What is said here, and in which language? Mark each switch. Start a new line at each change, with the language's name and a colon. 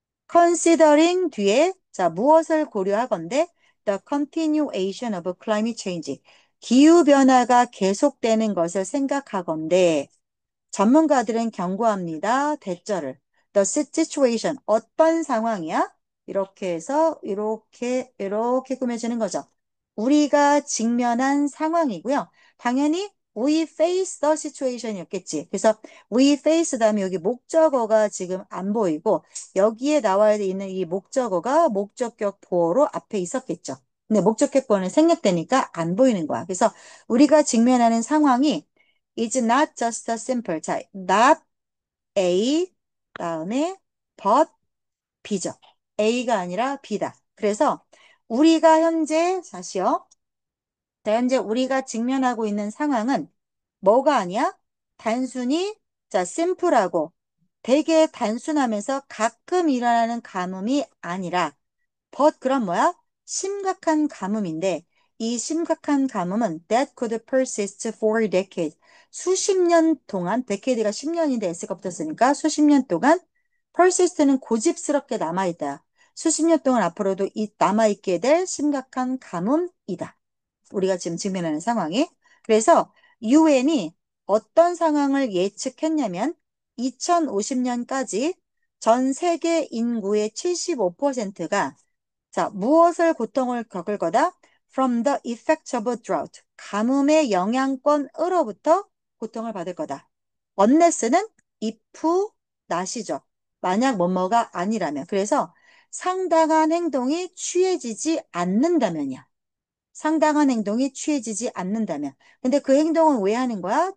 English: considering
Korean: 뒤에 자 무엇을 고려하건대
English: the continuation of climate change
Korean: 기후변화가 계속되는 것을 생각하건대 전문가들은 경고합니다. 대절을.
English: The situation.
Korean: 어떤 상황이야? 이렇게 해서 이렇게 꾸며지는 거죠. 우리가 직면한 상황이고요. 당연히
English: we face the situation
Korean: 이었겠지. 그래서
English: we face
Korean: 다음에 여기 목적어가 지금 안 보이고 여기에 나와야 있는 이 목적어가 목적격 보어로 앞에 있었겠죠. 근데 목적격 보어는 생략되니까 안 보이는 거야. 그래서 우리가 직면하는 상황이
English: is not just a simple.
Korean: 자, not A 다음에 but B죠. A가 아니라 B다. 그래서 우리가 현재 다시요. 자, 현재 우리가 직면하고 있는 상황은 뭐가 아니야? 단순히 자, 심플하고 되게 단순하면서 가끔 일어나는 가뭄이 아니라 but 그럼 뭐야? 심각한 가뭄인데 이 심각한 가뭄은
English: that could persist for decades.
Korean: 수십 년 동안 decade가 10년인데 s가 붙었으니까 수십 년 동안 persist는 고집스럽게 남아있다. 수십 년 동안 앞으로도 남아있게 될 심각한 가뭄이다. 우리가 지금 직면하는 상황이. 그래서 UN이 어떤 상황을 예측했냐면 2050년까지 전 세계 인구의 75%가 자, 무엇을 고통을 겪을 거다?
English: From the effects of a drought.
Korean: 가뭄의 영향권으로부터 고통을 받을 거다. unless는 if, not이죠. 만약 뭐뭐가 아니라면. 그래서 상당한 행동이 취해지지 않는다면이야. 상당한 행동이 취해지지 않는다면. 근데 그 행동은 왜 하는 거야?